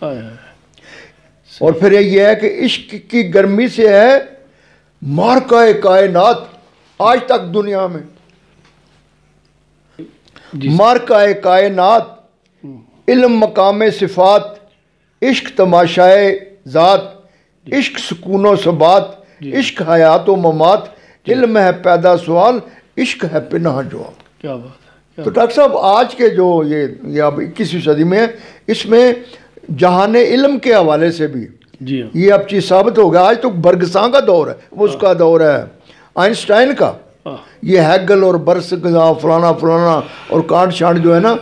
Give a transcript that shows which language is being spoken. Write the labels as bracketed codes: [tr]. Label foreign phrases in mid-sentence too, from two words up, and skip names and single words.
[ur] اور پھر یہ ہے کہ عشق کی گرمی سے ہے مارکہ کائنات آج تک دنیا میں، مارکہ کائنات علم مقام صفات، عشق تماشائے ذات، عشق سکون و ثبات، عشق حیات و ممات، علم ہے پیدا سوال، عشق ہے پناہ جواب. کیا بات ہے. تو ڈاکٹر صاحب آج کے جو یہ اب 21ویں صدی میں اس میں جہان علم کے حوالے سے بھی یہ اب چیز ثابت ہو گیا. آج تو برگساں کا دور ہے، وہ اس کا دور ہے آئنسٹائن کا، یہ ہیگل اور برس فلانا اور کانٹ شانٹ جو ہے نا